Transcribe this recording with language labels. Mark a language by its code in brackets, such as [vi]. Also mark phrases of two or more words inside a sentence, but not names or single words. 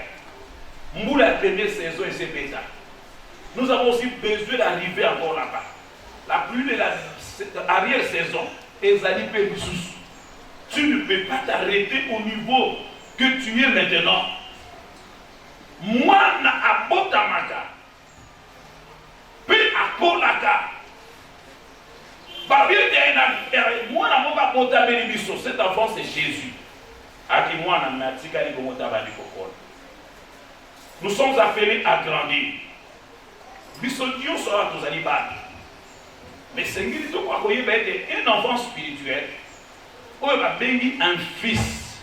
[fr] Nous, la première saison, et c'est bêta. Nous avons aussi besoin d'arriver encore là-bas. La pluie de l'arrière-saison, tu ne peux pas t'arrêter au niveau que tu es maintenant. Moi, [ln] na abotamaka, pe akolaka. [fr] Cet enfant, c'est Jésus. Nous sommes appelés à grandir. Mais c'est un enfant spirituel, un fils.